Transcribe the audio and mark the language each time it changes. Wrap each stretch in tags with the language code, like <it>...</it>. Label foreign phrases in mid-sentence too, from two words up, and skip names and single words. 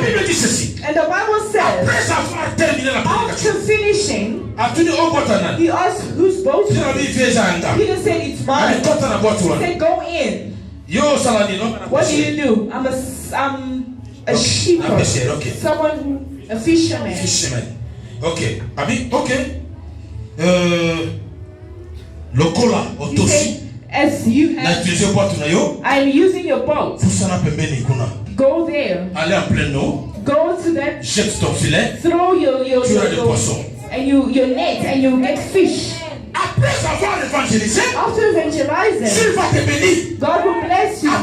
<en>And the Bible says, after finishing, he asked whose boat is it? Peter said, it's mine. He said, go in. What do you do? I'm a shepherd. Someone who, a fisherman. Okay. Lokola otosi. As you have, I'm using your boat. Go there. Go to that. Throw your and your net and you get fish. After evangelizing, God will bless you.</en>